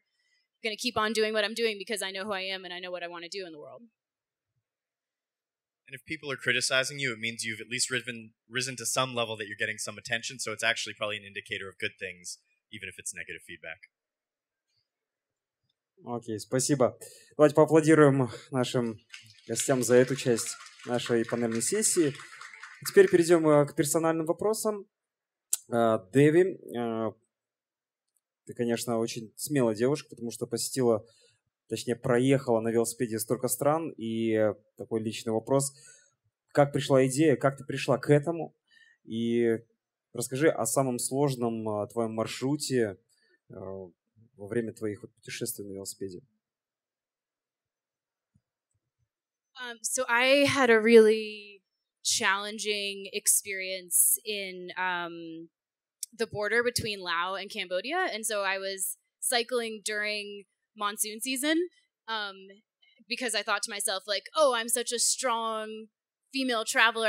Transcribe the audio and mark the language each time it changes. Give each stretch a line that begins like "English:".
English: I'm going to keep on doing what I'm doing because I know who I am and I know what I want to do in the world. And if people are criticizing you, it means you've at least risen to some level that you're getting some attention, so it's actually probably an indicator of good things, even if it's negative feedback.
Russian: Окей, спасибо. Давайте поаплодируем нашим гостям за эту часть нашей панельной сессии. Теперь перейдем к персональным вопросам. Деви, ты, конечно, очень смелая девушка, потому что посетила, точнее, проехала на велосипеде столько стран. И такой личный вопрос. Как пришла идея, как ты пришла к этому? И расскажи о самом сложном твоем маршруте во время твоих путешествий на велосипеде.
English: So I had a really challenging experience in the border between Laos and Cambodia. And so I was cycling during monsoon season because I thought to myself, like, oh, I'm such a strong female traveler.